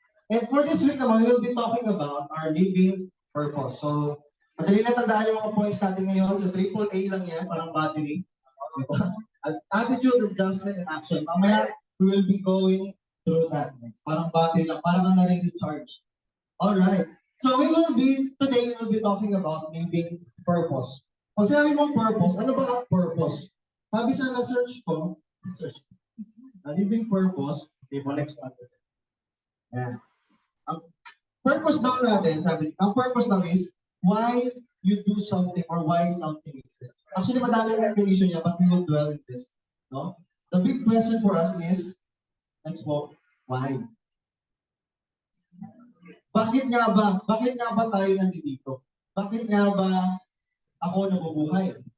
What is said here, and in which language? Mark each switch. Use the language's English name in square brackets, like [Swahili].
[English] And for this week naman, we will be talking about our living purpose. [Filipino] So, madali na tandaan yung mga points natin ngayon. So, AAA lang yan, parang battery. [English] Attitude, adjustment, and action. Mamaya, we will be going through that. [Filipino] Parang battery lang, parang ang na-recharge. Alright. [English] So, today we will be talking about living purpose. [Filipino] Pag sinabi mong purpose, ano ba ang purpose? Sabi sa na-search ko, living purpose, okay, next one. Yeah. Ang purpose daw natin, ang purpose lang [English] is why you do something or why something exists. Actually, [Filipino] madami yung definition niya, [English] but we will dwell in this. No? The big question for us is, let's go, why? [Filipino] Bakit nga ba tayo nandito? Bakit nga ba ako nabubuhay?